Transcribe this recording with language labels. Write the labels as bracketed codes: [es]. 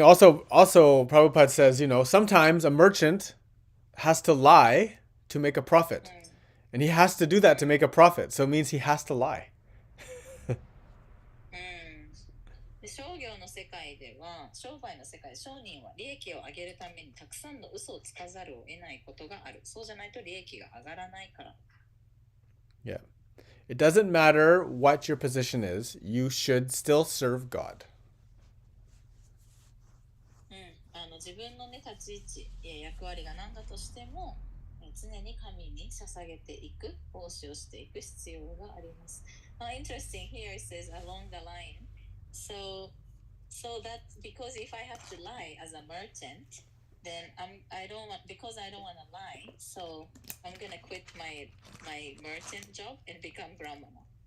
[en] Also, Prabhupada says, sometimes a merchant has to lie to make a profit. And he has to do that to make a profit. So it means he has to lie. [ja] 商業の世界では、商売の世界で商人は利益を上げるためにたくさんの嘘をつかざるを得ないことがある。そうじゃないと利益が上がらないから。 [en] Yeah. It doesn't matter what your position is, you should still serve God. [ja] 自分のね、立ち位置や役割が何だとしても、常に神に捧げていく、奉仕をしていく必要があります。 [en] Interesting here it says along the line. So that because if I have to lie as a merchant, then I don't want to lie, so I'm gonna quit my merchant job and become brahmana.